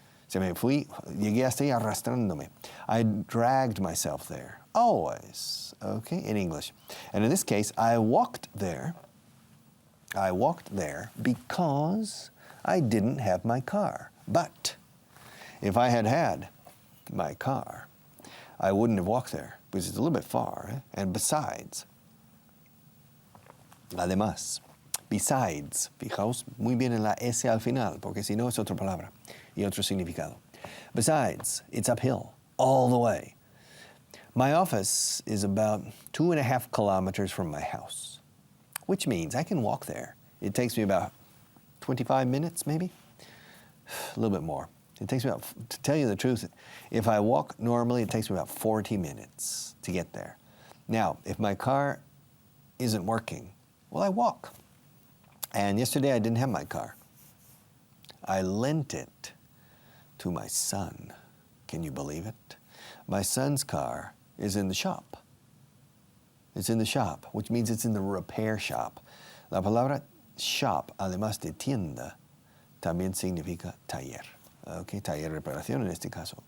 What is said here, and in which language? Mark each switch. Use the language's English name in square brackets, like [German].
[Spanish] Llegué hasta ahí arrastrándome. [English] I dragged myself there. Always, okay, in English. And in this case, I walked there I walked there because I didn't have my car. But if I had had my car, I wouldn't have walked there because it's a little bit far. And besides, [Spanish] además, besides, fijaos muy bien en la S al final, porque si no es otra palabra y otro significado. [English] Besides, it's uphill all the way. My office is about 2.5 kilometers from my house, which means I can walk there. It takes me about 25 minutes, maybe, a little bit more. It takes me about, to tell you the truth, if I walk normally, it takes me about 40 minutes to get there. Now, if my car isn't working, well, I walk. And yesterday I didn't have my car. I lent it to my son. Can you believe it? My son's car is in the shop. It's in the shop, which means it's in the repair shop. [Spanish] La palabra shop, además de tienda, también significa taller. Okay, taller de reparación en este caso.